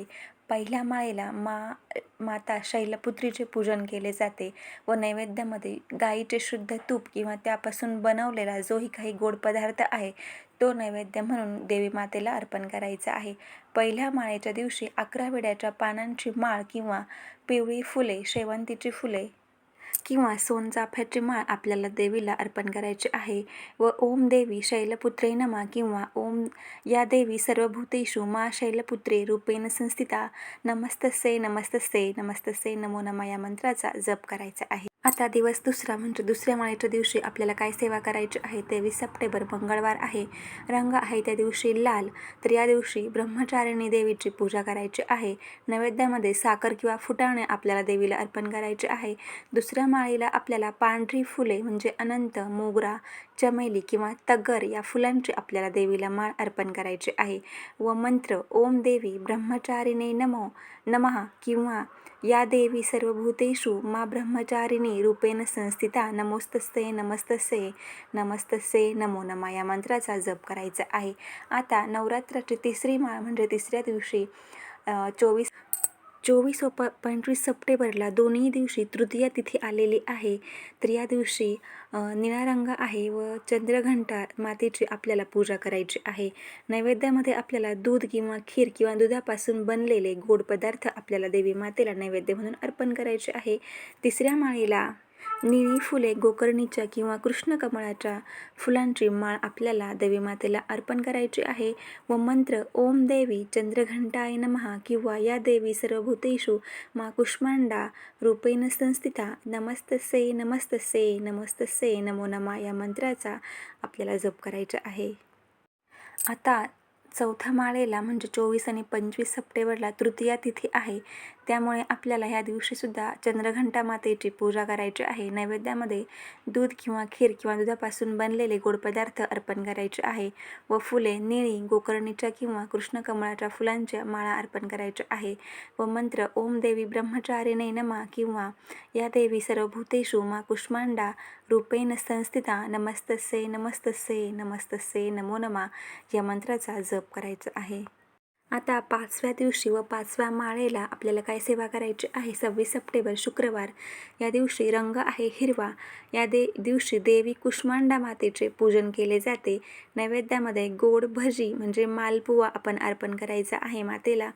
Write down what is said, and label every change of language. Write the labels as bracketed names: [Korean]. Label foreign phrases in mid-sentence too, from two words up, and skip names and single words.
[Marathi] पहिल्या माळेला माता शैलपुत्रीचे पूजन केले जाते व नैवेद्यामध्ये गाईचे शुद्ध तूप किंवा त्यापासून बनवलेला जोही काही गोड पदार्थ आहे तो नैवेद्य म्हणून देवी मातेला अर्पण करायचा आहे. पहिल्या माळेच्या दिवशी 11 विड्याच्या पानांची माळ किंवा पिवळी फुले, शेवंतीची फुले किंवा सोनचाफ्याची माळ आपल्याला देवीला अर्पण करायची आहे व [Sanskrit] ओम देवी शैलपुत्रे नमः [Marathi] किंवा [Sanskrit] ओम या देवी सर्वभूतेषु मा शैलपुत्रे रूपेण संस्थिता नमस्तस्यै नमस्तस्यै नमस्तस्यै नमो नमः [Marathi] या मंत्राचा जप करायचा आहे. आता दिवस दुसरा म्हणजे दुसऱ्या माळेच्या दिवशी आपल्याला काय सेवा करायची आहे. 23 सप्टेंबर मंगळवार आहे. रंग आहे त्या दिवशी लाल. तर या दिवशी ब्रह्मचारिणी देवीची पूजा करायची आहे. नैवेद्यामध्ये साखर किंवा फुटाणे आपल्याला देवीला अर्पण करायचे आहे. दुसऱ्या माळेला आपल्याला पांढरी फुले म्हणजे अनंत, मोगरा, चमेली किंवा तगर या फुलांची आपल्याला देवीला माळ अर्पण करायची आहे व मंत्र [Sanskrit] ओम देवी ब्रह्मचारिणे नमो नमः [Marathi] किंवा [Sanskrit] या देवी सर्वभूतेषु मा ब्रह्मचारिणी रूपेण संस्थिता नमोस्तस्यै नमस्तस्यै नमस्तस्यै नमो नमः [Marathi] या मंत्राचा जप करायचा आहे. आता नवरात्राची तिसरी माळ म्हणजे तिसऱ्या दिवशी 24 व 25 सप्टेंबरला दोन्ही दिवशी तृतीया तिथी आलेली आहे. तर या दिवशी निळा रंग आहे व चंद्रघंटा मातेची आपल्याला पूजा करायची आहे. नैवेद्यामध्ये आपल्याला दूध किंवा खीर किंवा दुधापासून बनलेले गोड पदार्थ आपल्याला देवी मातेला नैवेद्य म्हणून अर्पण करायचे आहे. तिसऱ्या माळेला निळी फुले, गोकर्णीच्या किंवा कृष्णकमळाच्या फुलांची माळ आपल्याला देवी मातेला अर्पण करायची आहे व मंत्र [Sanskrit] ओम देवी चंद्रघंटाय नमः [Marathi] किंवा [Sanskrit] या देवी सर्वभूतेषु मा कुष्मांडा रूपेण संस्थिता नमस्तस्यै नमस्तस्यै नमस्तस्यै नमो नमः [Marathi] या मंत्राचा आपल्याला जप करायचा आहे. आता चौथ्या माळेला म्हणजे 24 आणि 25 सप्टेंबरला तृतीया तिथी आहे. त्यामुळे आपल्याला ह्या दिवशीसुद्धा चंद्रघंटा मातेची पूजा करायची आहे. नैवेद्यामध्ये दूध किंवा खीर किंवा दुधापासून बनलेले गोड पदार्थ अर्पण करायचे आहे व फुले निळी, गोकर्णीच्या किंवा कृष्णकमळाच्या फुलांच्या माळा अर्पण करायच्या आहे व मंत्र [Sanskrit] ओम देवी ब्रह्मचारिणे नमः [Marathi] किंवा [Sanskrit] या देवी सर्वभूतेषु मा कुष्मांडा रूपेण संस्थिता नमस्तस्यै नमस्तस्यै नमस्तस्यै नमो नमः [Marathi] या मंत्राचा जप करायचा आहे. आता 5व्या दिवशी व 5व्या माळेला आपल्याला काय सेवा करायची आहे. 26 सप्टेंबर शुक्रवार या दिवशी रंग आहे हिरवा. या दिवशी देवी कुष्मांडा मातेचे पूजन केले जाते. नैवेद्यामध्ये गोड भजी म्हणजे मालपुवा आपण अर्पण करायचा आहे मातेला.